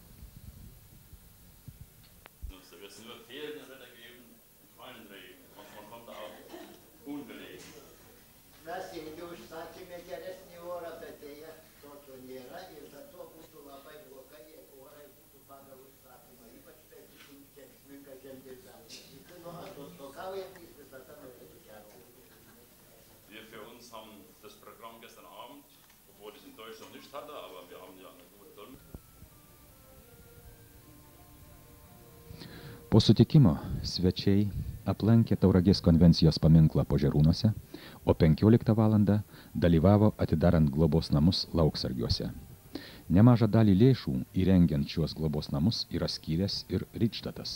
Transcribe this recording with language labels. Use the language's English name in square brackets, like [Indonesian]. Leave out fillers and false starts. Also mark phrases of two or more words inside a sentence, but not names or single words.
[Lithuanian] Mes ilgiau užsakėme geresnį orą, bet dėja tokio nėra ir be to būtų labai blogai, jeigu orai būtų pagal užsakymą, ypač taip kenksminga žemdirbiams. Nu, atostogaujantys visada norėtų gero. [German] Wir für uns haben das Programm gestern Abend, obwohl es in Deutschland nicht hatte, aber wir haben ja eine gute Sonne. [Lithuanian] Po sutikimo svečiai aplankė Tauragės konvencijos paminklą Požerūnuose, o 15 valandą dalyvavo atidarant globos namus Lauksargiuose. Nemažą dalį lėšų įrengiant šiuos globos namus yra skyręs ir Rydštatas.